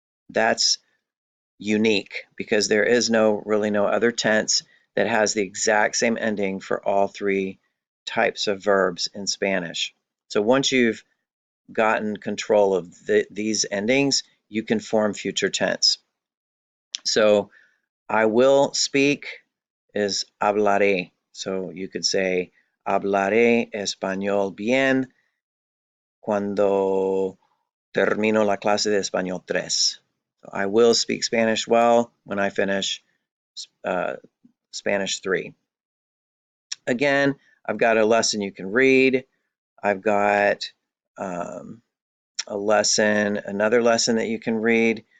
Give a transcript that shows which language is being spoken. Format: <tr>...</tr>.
<en>That's unique because there is really no other tense that has the exact same ending for all three types of verbs in Spanish. So once you've gotten control of these endings, you can form future tense. So I will speak is</en> <es>hablaré.</es> <en>So you could say</en> <es>hablaré español bien cuando termino la clase de español 3.</es> <en>So I will speak Spanish well when I finish Spanish 3. Again, I've got a lesson you can read. I've got another lesson that you can read.</en>